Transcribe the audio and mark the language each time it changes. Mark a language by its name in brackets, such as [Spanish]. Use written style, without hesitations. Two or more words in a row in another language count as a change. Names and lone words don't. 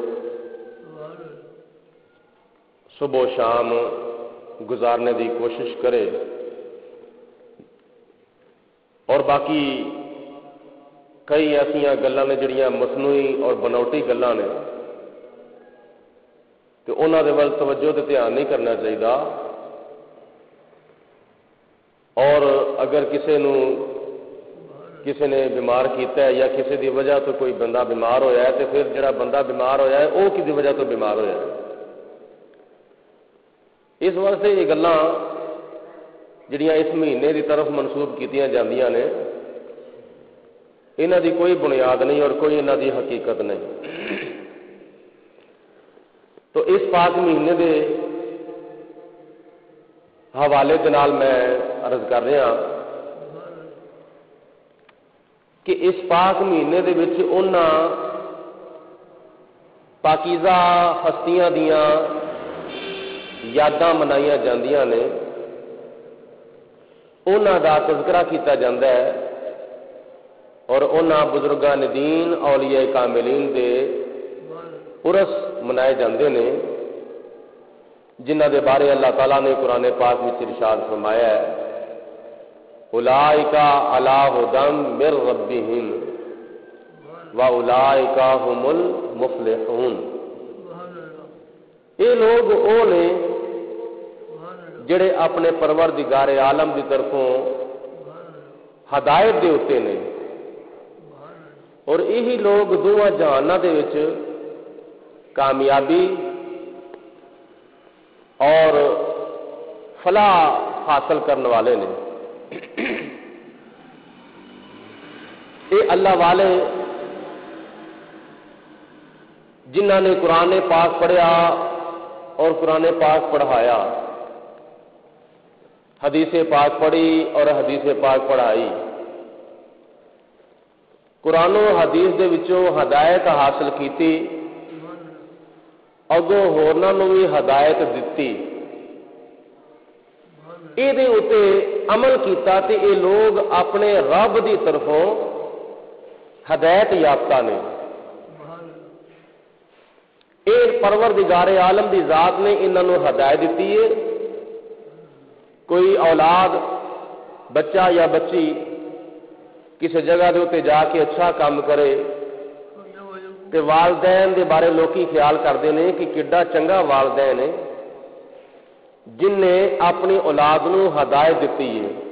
[Punjabi] صبح و شام گزارنے دی کوشش کرے، اور باقی کئی ایسا گلاں نے جڑیاں مصنوعی اور بناوٹی گلاں نے تو انہاں دے ول توجہ تے دھیان نہیں کرنا چاہیے، اور اگر کسی نو کسی نے بیمار کیتا ہے یا کسی دی وجہ تو کوئی بندہ بیمار ہویا ہے تو پھر جڑا بندہ بیمار ہویا ہے وہ کسی وجہ تو بیمار ہویا ہے. اس واسطے یہ گلاں جڑیاں اس مہینے کی طرف منسوب کیتیاں جاندیاں نے انہاں دی کوئی بنیاد نہیں اور کوئی انہاں دی حقیقت نہیں. تو اس پاک مہینے دے حوالے کے نال میں عرض کر رہا کہ اس پاک مہینے دے وچ انہاں پاکیزہ ہستیاں دیاں یاداں منائیاں جاندیاں نے انہاں دا تذکرہ کیتا جاندا ہے اور انہاں بزرگان دین اولیاء کاملین دے عرس منائے جاندے نے جنہاں دے بارے اللہ تعالیٰ نے قرآن پاک میں ارشاد فرمایا ہے [Arabic] اولئک علی ھدی من ربہم واولئک ھم المفلحون. [Punjabi] یہ لوگ وہ نے جڑے اپنے پروردگار عالم دی طرفوں ہدایت دے اتے نے اور یہی لوگ دونوں جہاناں دے وچ کامیابی اور فلاح حاصل کرنے والے نے. یہ اللہ والے جنہاں نے قرآن پاک پڑھیا اور قرآن پاک پڑھایا حدیث پاک پڑھی اور حدیث پاک پڑھائی قرآن و حدیث دے وچوں ہدایت حاصل کیتی اگوں ہورناں نوں بھی ہدایت دتی یہ اتے عمل کیتا تے یہ لوگ اپنے رب دی طرفوں ہدایت یافتہ نے. یہ پروردگار عالم دی ذات نے انہاں نوں ہدایت دیتی ہے. کوئی اولاد بچہ یا بچی کسی جگہ دے تے جا کے اچھا کام کرے تے والدین دے بارے لوکی [Urdu] خیال کرتے ہیں [Punjabi] کہ کڈا چنگا والدین ہے جن نے اپنی اولاد نو ہدایت دیتی ہے.